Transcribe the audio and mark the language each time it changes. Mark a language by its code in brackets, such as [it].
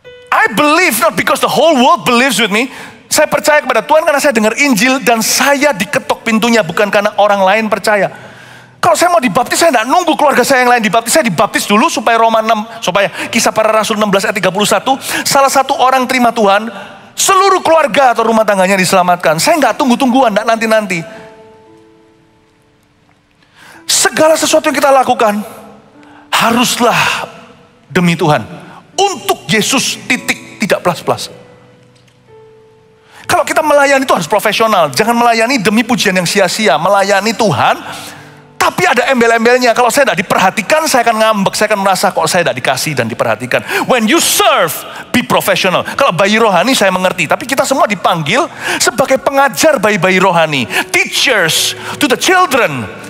[en] I believe not because the whole world believes with me. [id] Saya percaya kepada Tuhan karena saya dengar Injil dan saya diketok pintunya. Bukan karena orang lain percaya. Kalau saya mau dibaptis, saya tidak nunggu keluarga saya yang lain dibaptis. Saya dibaptis dulu supaya supaya Kisah Para Rasul 16 ayat 31. Salah satu orang terima Tuhan, seluruh keluarga atau rumah tangganya diselamatkan. Saya nggak tunggu-tungguan, nggak nanti-nanti. Segala sesuatu yang kita lakukan haruslah demi Tuhan. Untuk Yesus, titik, tidak plus-plus. Kalau kita melayani itu harus profesional. Jangan melayani demi pujian yang sia-sia. Melayani Tuhan, tapi ada embel-embelnya. Kalau saya tidak diperhatikan, saya akan ngambek. Saya akan merasa kok saya tidak dikasih dan diperhatikan. [en] When you serve, be professional. [id] Kalau bayi rohani saya mengerti. Tapi kita semua dipanggil sebagai pengajar bayi-bayi rohani. [en] Teachers to the children.